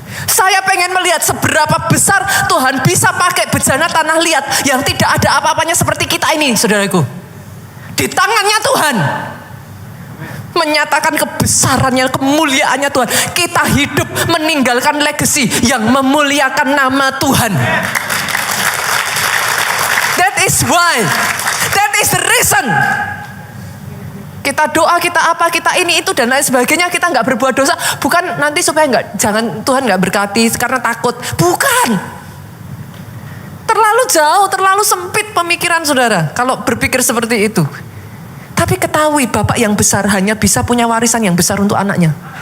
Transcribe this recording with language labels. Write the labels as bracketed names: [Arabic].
[Indonesian] Saya pengen melihat seberapa besar Tuhan bisa pakai bejana tanah liat yang tidak ada apa-apanya seperti kita ini, saudaraku. Di tangannya Tuhan. Menyatakan kebesarannya, kemuliaannya Tuhan. Kita hidup meninggalkan legacy yang memuliakan nama Tuhan. [English] That is why, that is the reason. [Indonesian] Kita doa, kita apa, kita ini itu dan lain sebagainya, kita nggak berbuat dosa. Bukan nanti supaya jangan Tuhan nggak berkati karena takut. Bukan. Terlalu jauh, terlalu sempit pemikiran saudara kalau berpikir seperti itu. Tapi ketahui Bapak yang besar hanya bisa punya warisan yang besar untuk anaknya.